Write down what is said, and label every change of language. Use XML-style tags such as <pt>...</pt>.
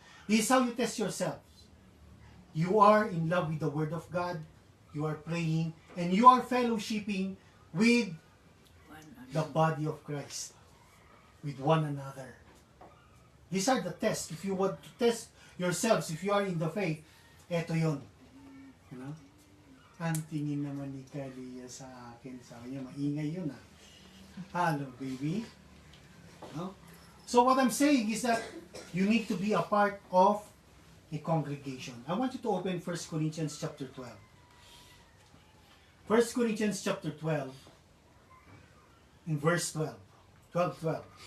<en>This is how you test yourselves. You are in love with the Word of God. You are praying. And you are fellowshipping with the body of Christ. With one another. These are the tests. If you want to test yourselves, if you are in the faith,</en> <tl>eto yun.</tl> <en>You know?</en> <tl>Ang tingin naman ni Kalia sa akin. Sabi niya, maingay yun ah.</tl> <en>Hello, baby.</en> <tl>No?</tl> <en>So what I'm saying is that you need to be a part of a congregation. I want you to open 1 Corinthians chapter 12. 1 Corinthians chapter 12 in verse 12. 12.</en>